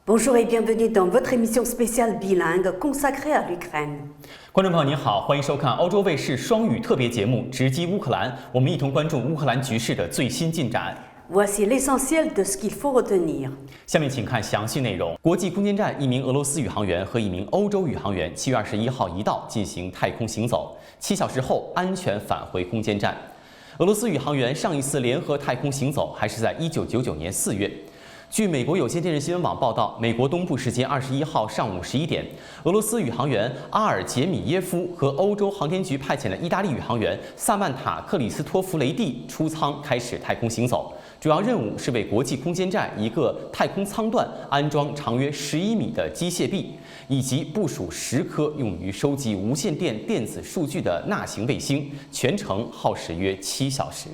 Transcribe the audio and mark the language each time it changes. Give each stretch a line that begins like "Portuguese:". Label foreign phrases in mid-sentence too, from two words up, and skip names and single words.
French: Bonjour et bienvenue dans votre émission spéciale bilingue consacrée à l'Ukraine.
Chinese: 观众朋友您好，欢迎收看欧洲卫视双语特别节目《直击乌克兰》，我们一同关注乌克兰局势的最新进展。
French: Voici l'essentiel de ce qu'il faut retenir.
Chinese: 下面请看详细内容。国际空间站一名俄罗斯宇航员和一名欧洲宇航员7月21号一道进行太空行走，7小时后安全返回空间站。俄罗斯宇航员上一次联合太空行走还是在1999年4月。据美国有线电视新闻网报道，美国东部时间21号上午11点，俄罗斯宇航员阿尔杰米耶夫和欧洲航天局派遣的意大利宇航员萨曼塔·克里斯托弗雷蒂出舱开始太空行走，主要任务是为国际空间站一个太空舱段安装长约11米的机械臂，以及部署10颗用于收集无线电电子数据的纳型卫星，全程耗时约7小时。